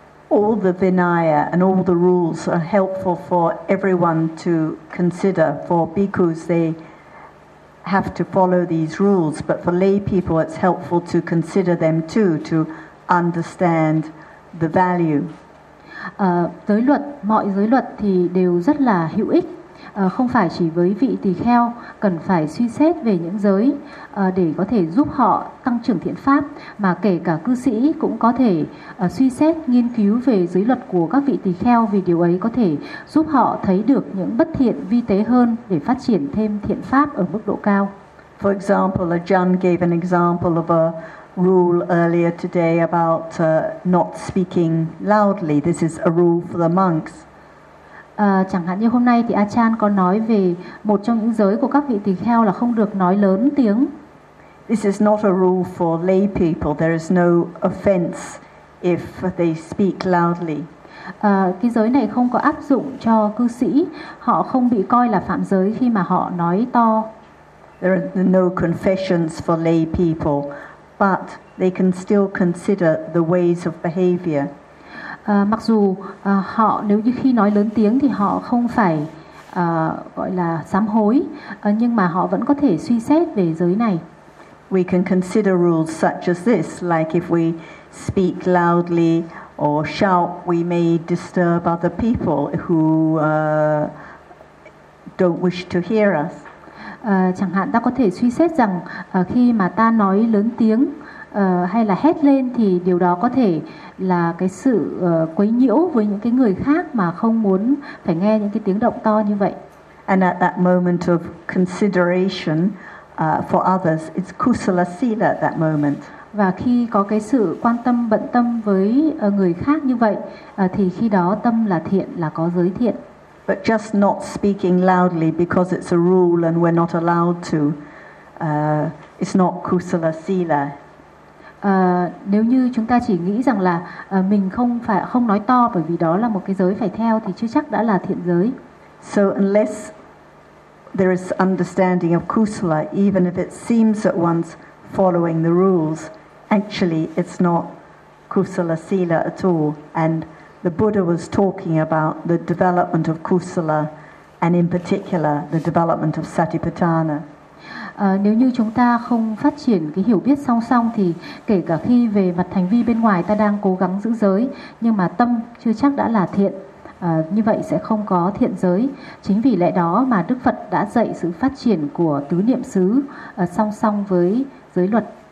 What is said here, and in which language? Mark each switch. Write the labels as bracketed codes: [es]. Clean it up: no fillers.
[en] All the Vinaya and all the rules are helpful for everyone to consider. For bhikkhus, they have to follow these rules, but for lay people it's helpful to consider them too, to understand the value. [vi] Giới luật, mọi giới luật thì đều rất là hữu ích, không phải chỉ với vị tỳ kheo cần phải suy xét về những giới để có thể giúp họ tăng trưởng thiện pháp, mà kể cả cư sĩ cũng có thể suy xét nghiên cứu về giới luật của các vị tỳ kheo, vì điều ấy có thể giúp họ thấy được những bất thiện vi tế hơn để phát triển thêm thiện pháp ở mức độ cao. [en] For example, Ajahn gave an example of a rule earlier today about not speaking loudly. This is a rule for the monks. [vi] Chẳng hạn như hôm nay thì Achan có nói về một trong những giới của các vị tỳ kheo là không được nói lớn tiếng. [en] This is not a rule for lay people. There is no offense if they speak loudly. [vi] Cái giới này không có áp dụng cho cư sĩ. Họ không bị coi là phạm giới khi mà họ nói to. [en] There are no confessions for lay people, but they can still consider the ways of behavior. [vi] Mặc dù họ nếu như khi nói lớn tiếng thì họ không phải gọi là sám hối, nhưng mà họ vẫn có thể suy xét về giới này. [en] We can consider rules such as this, like if we speak loudly or shout, we may disturb other people who don't wish to hear us. [vi] Chẳng hạn ta có thể suy xét rằng khi mà ta nói lớn tiếng hay là hét lên thì điều đó có thể là cái sự quấy nhiễu với những cái người khác mà không muốn phải nghe những cái tiếng động to như vậy. [en] And at that moment of consideration for others, it's kusala sila at that moment. [vi] Và khi có cái sự quan tâm bận tâm với người khác như vậy thì khi đó tâm là thiện, là có giới thiện. [en] But just not speaking loudly because it's a rule and we're not allowed to, it's not kusala sila. [vi] Nếu như chúng ta chỉ nghĩ rằng là mình không nói to bởi vì đó là một cái giới phải theo thì chưa chắc đã là thiện giới. [en] So unless there is understanding of kusala, even if it seems that one's following the rules, actually it's not kusala sila at all. And the Buddha was talking about the development of kusala, and in particular the development of satipatthana. [vi] Nếu như chúng ta không phát triển cái hiểu biết song song thì kể cả khi về mặt hành vi bên ngoài ta đang cố gắng giữ giới nhưng mà tâm chưa chắc đã là thiện, như vậy sẽ không có thiện giới. Chính vì lẽ đó mà Đức Phật đã dạy sự phát triển của tứ niệm xứ song song với giới luật.